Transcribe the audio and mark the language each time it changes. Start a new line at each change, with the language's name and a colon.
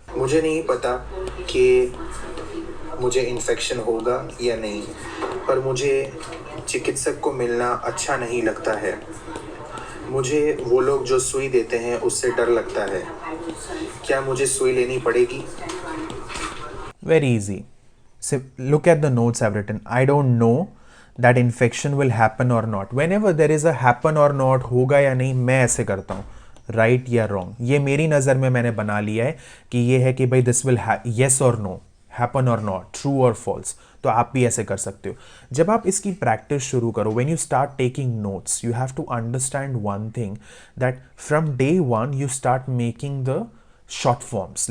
Hindi: मुझे नहीं पता कि मुझे इन्फेक्शन होगा या नहीं, पर मुझे चिकित्सक को मिलना अच्छा नहीं लगता है। मुझे वो लोग जो सुई देते हैं उससे डर लगता है। क्या मुझे सुई लेनी पड़ेगी?
English: Very easy. So look at the notes I've written. I don't know that infection will happen or not. Whenever there is a happen or not,
Hindi: होगा या नहीं, मैं ऐसे करता हूँ, राइट या रॉन्ग, ये मेरी नज़र में मैंने बना लिया है कि ये है कि भाई
English: this will
Hindi: येस और नो, हैपन और नॉट, ट्रू और फॉल्स। तो आप भी ऐसे कर सकते हो। जब आप इसकी प्रैक्टिस शुरू करो,
English: When you start taking notes, you have to understand one thing, that from day one you start making the short forms.